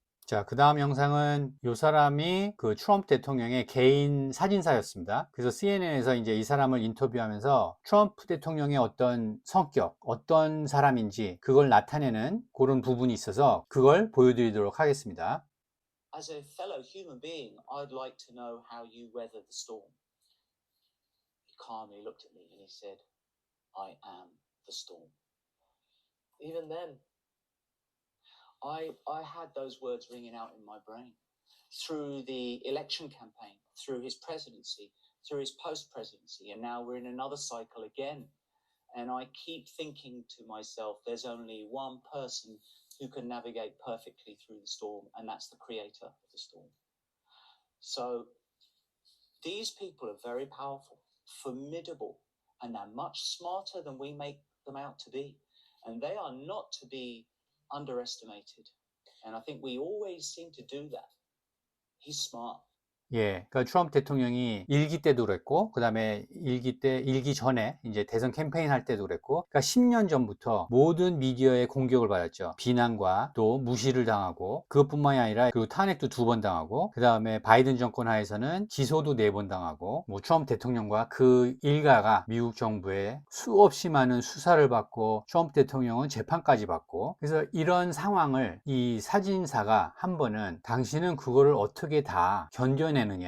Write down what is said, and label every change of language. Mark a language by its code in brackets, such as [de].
[ko] 자, 그 다음 영상은 이 사람이 그 트럼프 대통령의 개인 사진사였습니다. 그래서 CNN에서 이제 이 사람을 인터뷰하면서 트럼프 대통령의 어떤 성격, 어떤 사람인지 그걸 나타내는 그런 부분이 있어서 그걸 보여드리도록 하겠습니다. [en] As a fellow human being, I'd like to know how you weather the storm. He calmly looked at me and he said, I am the storm. Even then, I had those words ringing out in my brain. Through the election campaign, through his presidency, through his post-presidency, and now we're in another cycle again. And I keep thinking to myself, there's only one person who can navigate perfectly through the storm, and that's the creator of the storm. So these people are very powerful, formidable, and they're much smarter than we make them out to be. And they are not to be underestimated. And I think we always seem to do that. He's smart. [ko] 그러니까 트럼프 대통령이 일기 때도 그랬고, 그 다음에 일기 전에 이제 대선 캠페인 할 때도 그랬고, 그러니까 10년 전부터 모든 미디어의 공격을 받았죠. 비난과 또 무시를 당하고, 그것뿐만이 아니라 그리고 탄핵도 2번 당하고, 그 다음에 바이든 정권 하에서는 기소도 4번 당하고, 뭐 트럼프 대통령과 그 일가가 미국 정부에 수없이 많은 수사를 받고, 트럼프 대통령은 재판까지 받고, 그래서 이런 상황을 이 사진사가 한 번은 당신은 그거를 어떻게 다 견뎌내느냐,